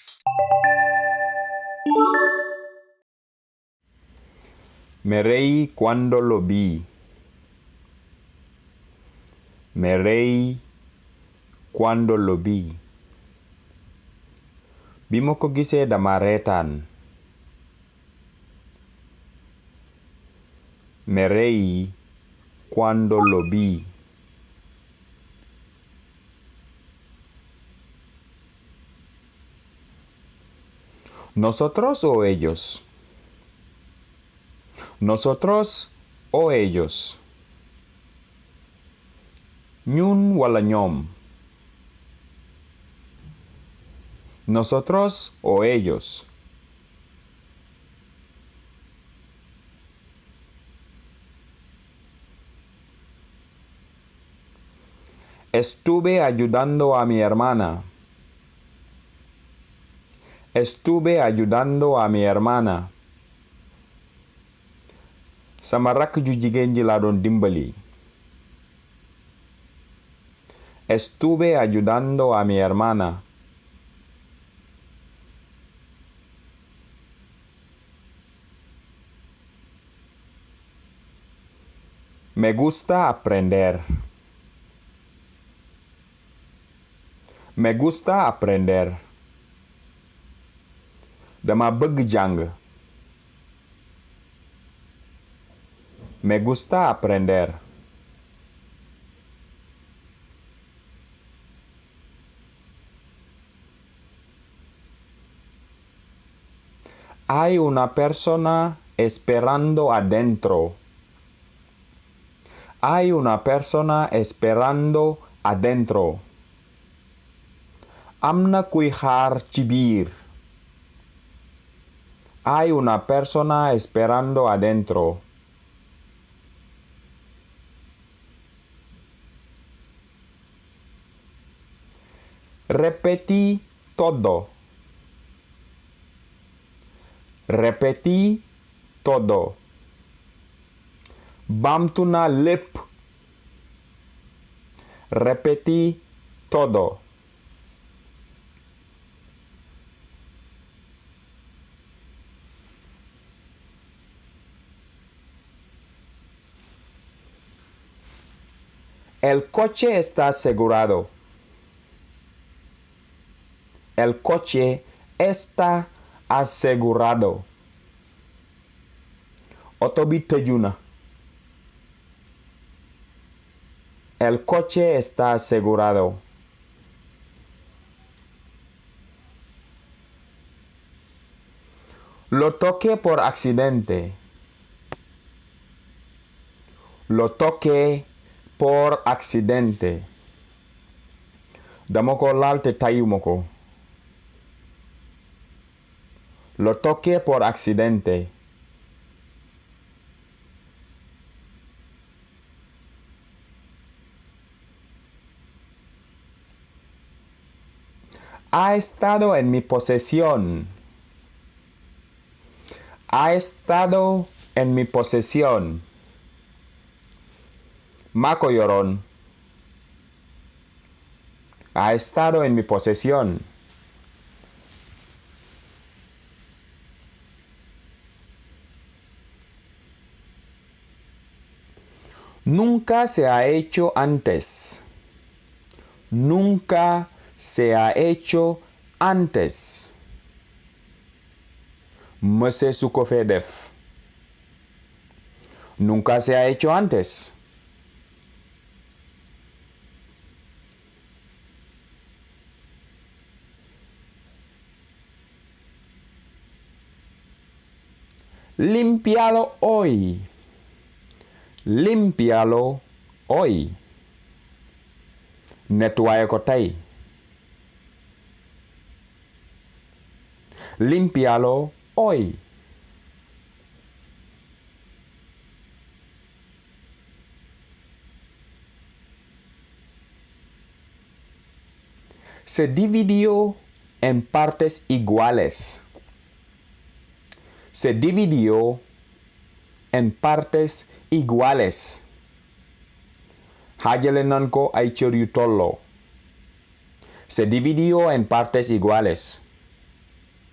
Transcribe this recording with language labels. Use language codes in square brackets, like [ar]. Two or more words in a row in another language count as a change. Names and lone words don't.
[es] Me reí cuando lo vi. Me reí cuando lo vi. [wo] Bi ma ko gisee dama reetaan. [es] Me reí cuando lo vi. ¿Nosotros o ellos? ¿Nosotros o ellos? [wo] ñun wala ñoom? [es] ¿Nosotros o ellos? Estuve ayudando a mi hermana. Estuve ayudando a mi hermana. [wo] Sama rakk ju jigéen ji laa doon dimbali. [es] Estuve ayudando a mi hermana. Me gusta aprender. Me gusta aprender. [wo] Dama bëgg jàng. [es] Me gusta aprender. Hay una persona esperando adentro. Hay una persona esperando adentro. [wo] Am na kuy xaar ci biir. [es] Hay una persona esperando adentro. Repetí todo. Repetí todo. [wo] Baamtu naa lépp. [es] Repetí todo. El coche está asegurado. El coche está asegurado. [wo] Oto bi tëju na. [es] El coche está asegurado. Lo toqué por accidente. Lo toqué por accidente. [wo] Dama ko laal te tayuma ko. [es] Lo toqué por accidente. Ha estado en mi posesión. Ha estado en mi posesión. [wo] Maa ko yoroon. [es] Ha estado en mi posesión. Nunca se ha hecho antes. Nunca se ha hecho antes. [wo] Mëse su ko fee def. [es] Nunca se ha hecho antes. Límpialo hoy. Límpialo hoy. [wo] Nettoyé ko tey. [es] Límpialo hoy. Se dividió en partes iguales. Se dividió en partes iguales. [wo] Xaajale nan ko ay cër yu tolloo. [es] Se dividió en partes iguales.